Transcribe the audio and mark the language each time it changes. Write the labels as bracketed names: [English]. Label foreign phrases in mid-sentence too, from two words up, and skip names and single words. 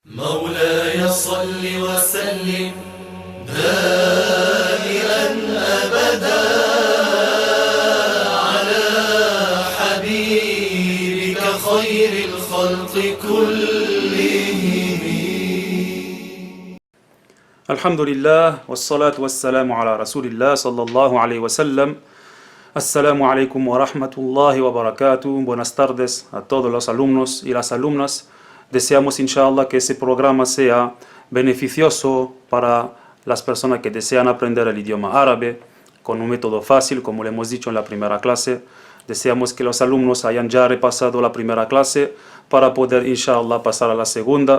[Arabic] مولاي صل وسلم دائما أبدا على حبيبك خير الخلق كلهم. الحمد لله والصلاة والسلام على رسول الله صلى الله عليه وسلم. السلام عليكم ورحمة الله وبركاته. [Spanish] Buenas tardes a todos los alumnos y las alumnas. Deseamos, inshallah, que ese programa sea beneficioso para las personas que desean aprender el idioma árabe con un método fácil, como le hemos dicho en la primera clase. Deseamos que los alumnos hayan ya repasado la primera clase para poder, inshallah, pasar a la segunda.